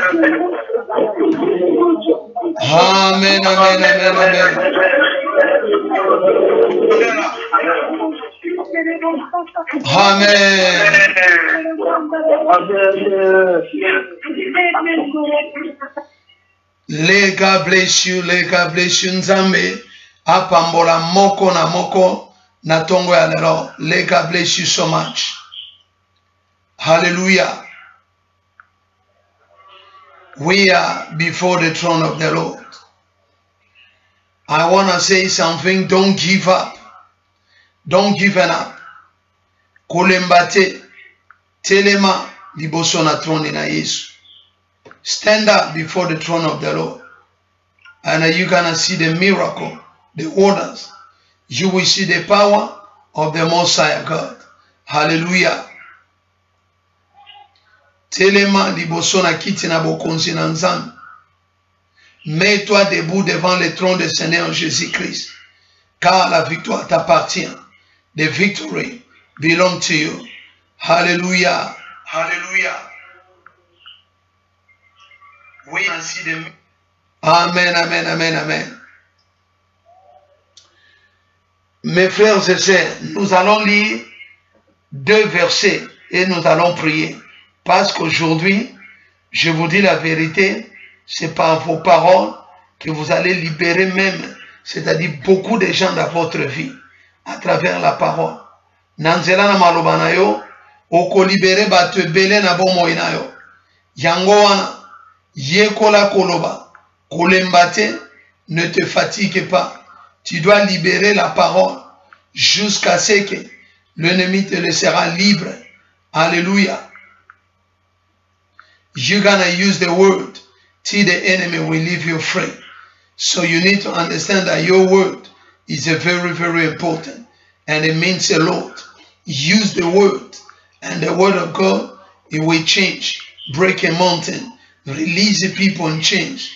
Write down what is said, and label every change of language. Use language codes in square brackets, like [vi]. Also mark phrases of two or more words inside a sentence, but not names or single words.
[en] Amen, amen, amen, amen. Amen. Let God bless you, let God bless you. [ln] Nzambe apambola moko na moko na tongo ya lelo. [en] Let God bless you so much. Hallelujah. We are before the throne of the Lord. I want to say something. Don't give up. Don't give up. [ln] Kolembate telema liboso na throne na Yesu. [en] Stand up before the throne of the Lord, and you're gonna see the miracle, the wonders. You will see the power of the Most High God. Hallelujah. [ln] Telema liboso na kiti na bokonzi na nzambe. [fr] Mets-toi debout devant le trône du Seigneur Jésus-Christ, car la victoire t'appartient. [en] The victory belongs to you. Hallelujah. Hallelujah. We see them. Amen, amen, amen, amen. [fr] Mes frères et sœurs, nous allons lire 2 versets et nous allons prier. Parce qu'aujourd'hui, je vous dis la vérité, c'est par vos paroles que vous allez libérer même, c'est-à-dire beaucoup de gens dans votre vie, à travers la parole. [ln] Nanzela na maloba na yo, oko libere bato ebele na bomoi na yo. Yango wana, yekola koloba, kolembate, [fr] ne te fatigue pas. Tu dois libérer la parole jusqu'à ce que l'ennemi te laissera libre. Alléluia. [en] You're gonna use the word till the enemy will leave you free. So you need to understand that your word is a very, very important, and it means a lot. Use the word, and the word of God, it will change, break a mountain, release the people and change.